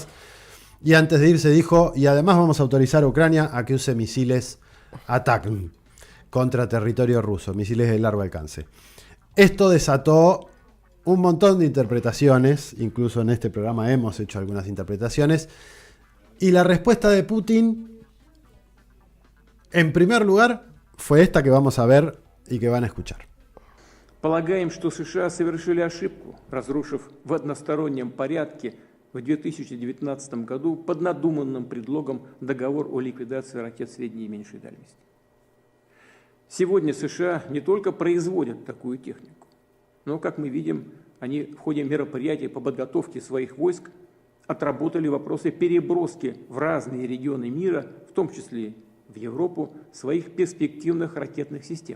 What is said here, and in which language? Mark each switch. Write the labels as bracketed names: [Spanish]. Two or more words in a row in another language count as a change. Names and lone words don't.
[Spanish] Y antes de irse dijo, y además vamos a autorizar a Ucrania a que use misiles ATACMS contra territorio ruso, misiles de largo alcance. Esto desató un montón de interpretaciones, incluso en este programa hemos hecho algunas interpretaciones, y la respuesta de Putin En primer lugar, fue esta que vamos a ver y que van a escuchar. [Russian] Полагаем, что США совершили ошибку, разрушив в одностороннем порядке в 2019 году под надуманным предлогом договор о ликвидации ракет средней и меньшей дальности. Сегодня США не только производят такую технику, но, как мы видим, они в ходе мероприятий по подготовке своих войск отработали вопросы переброски в разные регионы мира, в том числе в Европу, своих перспективных ракетных систем.